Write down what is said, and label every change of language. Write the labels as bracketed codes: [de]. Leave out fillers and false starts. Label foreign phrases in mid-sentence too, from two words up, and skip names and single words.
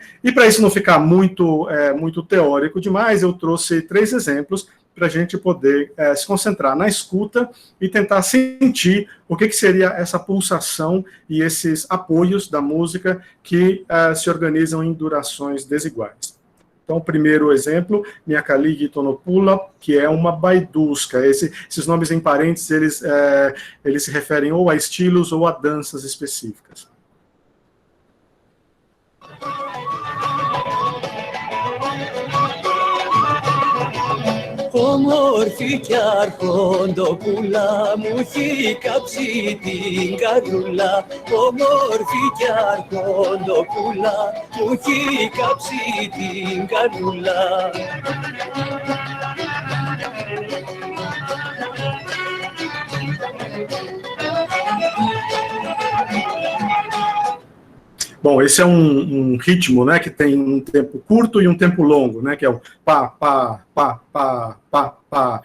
[pt] E para isso não ficar muito teórico demais, eu trouxe 3 exemplos para a gente poder se concentrar na escuta e tentar sentir o que seria essa pulsação e esses apoios da música que se organizam em durações desiguais. Então, o primeiro exemplo, Miakaligi Tonopula, que é uma baiduska. Esses nomes em parênteses, eles se referem ou a estilos ou a danças específicas. [el] Όμορφη κι αρχοντοπούλα μου έχει κάψει την καρδούλα. Όμορφη κι αρχοντοπούλα μου έχει κάψει την καρδούλα. [pt] Bom, esse é um ritmo, né, que tem um tempo curto e um tempo longo, né, que é o pá, pá, pá, pá, pá, pá.